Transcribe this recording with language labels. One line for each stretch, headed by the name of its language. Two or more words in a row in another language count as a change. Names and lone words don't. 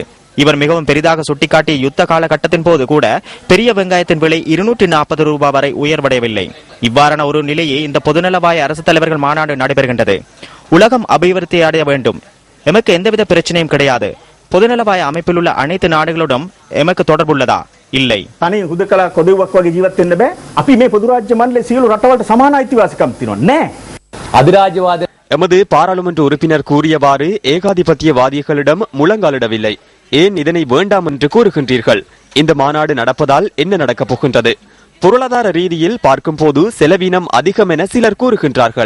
Tamil: இவர் மிகவும் பெரிதாக சுட்டிக்காட்டிய யுத்த காலகட்டத்தின் போது கூட பெரிய வெங்காயத்தின் விலை 240 ரூபாய் வரை உயர்வடையவில்லை. இவ்வாறான ஒரு நிலையே இந்த பொதுநலவாய அரசு தலைவர்கள் மாநாடு நடைபெறுகின்றது. உலகம் அபிவிருத்தி அடைய வேண்டும். எமக்கு எந்தவித பிரச்சனையும் கிடையாது. பொதுநலவாய அமைப்பில் உள்ள அனைத்து நாடுகளுடன் எமக்கு தொடர்புள்ளதா? இல்லை.
Sinhala: තනි හුදකලා කොදෙව්වක් වගේ ජීවත් වෙන්න බෑ. අපි මේ පොදු රාජ්‍ය මණ්ඩලයේ සියලු රටවල්ට සමාන අයිතිවාසිකම් තියෙනවා නෑ.
Tamil: அதிராஜ்யவாத எமது பாராளுமன்ற உறுப்பினர் கூறியவாறு ஏகாதிபத்தியவாதிகளிடம் முழங்காலிடவில்லை. ஏன் இதனை வேண்டாம் என்று கூறுகின்றீர்கள்? இந்த மாநாடு நடப்பதால் என்ன நடக்கப் போகின்றது? பொருளாதார ரீதியில் பார்க்கும் போது செலவீனம் அதிகம் என சிலர் கூறுகின்றார்கள்.